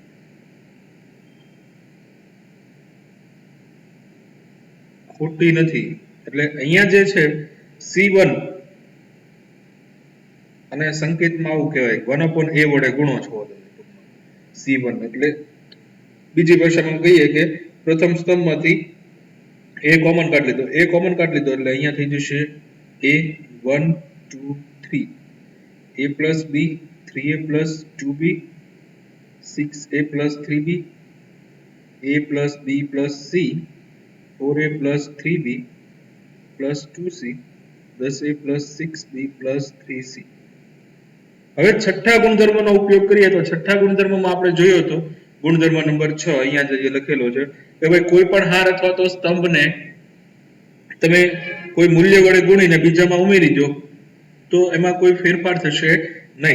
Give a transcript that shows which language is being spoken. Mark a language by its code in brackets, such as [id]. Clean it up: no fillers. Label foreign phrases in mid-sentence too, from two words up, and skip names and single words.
[gu] ખોટી નથી એટલે અહીંયા જે છે C1 અને સંકેતમાં આવું કહેવાય 1/a વડે ગુણો છો C1 એટલે બીજી ભાષામાં કહીએ કે પ્રથમ સ્તંભમાંથી a કોમન કાઢી લીધો, a કોમન કાઢી લીધો એટલે અહીંયા થઈ જશે [en] a 1 2 3, a plus b 3a plus 2b 6a plus 3b, a plus b plus c 4a plus 3b plus 2c 10a plus 6b plus 3c. [gu] હવે છઠ્ઠા ગુણધર્મનો ઉપયોગ કરીએ તો છઠ્ઠા ગુણધર્મમાં આપણે જોયો હતો ગુણધર્મ નંબર 6 અહીંયા જે લખેલો છે કે ભાઈ કોઈ પણ હાર અથવા તો સ્તંભને તમે કોઈ મૂલ્ય વડે ગુણીને બીજામાં ઉમેરી દો તો એમાં કોઈ ફેરફાર થશે નહીં.